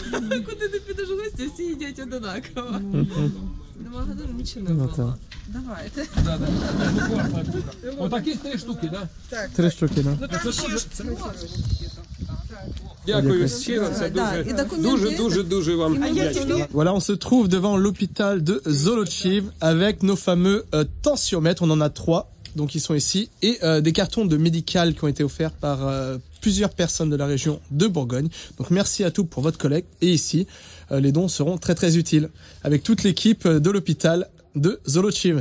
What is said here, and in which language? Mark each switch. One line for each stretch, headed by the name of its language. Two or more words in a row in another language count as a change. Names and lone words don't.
Ukrainian: Куди не підеш в гості, всі їдять одинаково. До магазину нічого не було. Давайте. Отакі 3 штуки, так? 3 штуки, так. Дякую щиро, це дуже вам вдячний.
French: Voilà, on se trouve devant l'hôpital de Zolochiv avec nos fameux tensiomètres. On en a 3, donc ils sont ici, et des cartons de médical qui ont été offerts par plusieurs personnes de la région de Bourgogne. Donc merci à tous pour votre collecte. Et ici, les dons seront très très utiles avec toute l'équipe de l'hôpital de Zolochiv.